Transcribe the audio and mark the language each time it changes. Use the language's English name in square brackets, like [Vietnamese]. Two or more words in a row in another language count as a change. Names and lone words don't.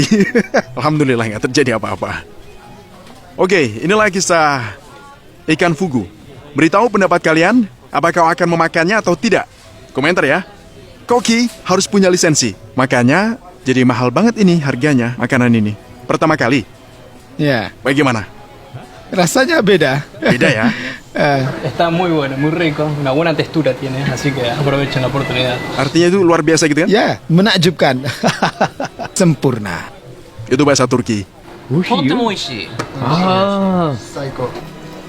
[Indonesian] Alhamdulillah nggak terjadi apa-apa. Oke, inilah kisah ikan fugu. Beritahu pendapat kalian, apakah kau akan memakannya atau tidak? Komentar ya. Koki harus punya lisensi. Makanya jadi mahal banget ini harganya makanan ini. Pertama kali. Ya. Bagaimana? Rasanya beda. Beda ya. [Spanish] Está muy bueno, muy rico, una buena textura tiene, así que aprovechen la oportunidad. [Indonesian] Artinya itu luar biasa gitu kan? Ya, menakjubkan. Sempurna. Itu bahasa Turki. [Japanese] とっても美味しい。 Ah. 最高。